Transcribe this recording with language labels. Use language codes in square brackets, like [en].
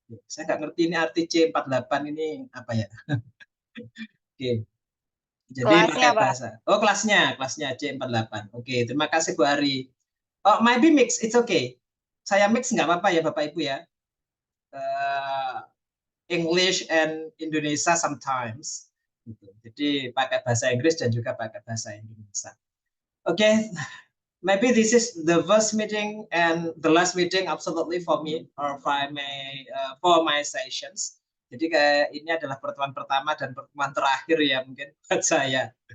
[id] Saya nggak ngerti ini arti C48 ini apa ya. Oke. Okay. Jadi pakai bahasa. Oh, kelasnya C48. Oke, okay. Terima kasih Bu Ari. [en] Oh, maybe mix, it's okay. [id] Saya mix nggak apa-apa ya Bapak Ibu ya. [en] English and Indonesia sometimes. [id] Gitu. Jadi pakai bahasa Inggris dan juga pakai bahasa Indonesia. Oke, okay. [en] Maybe this is the first meeting and the last meeting absolutely for me or for my sessions. [id] Jadi kayak ini adalah pertemuan pertama dan pertemuan terakhir ya mungkin buat saya.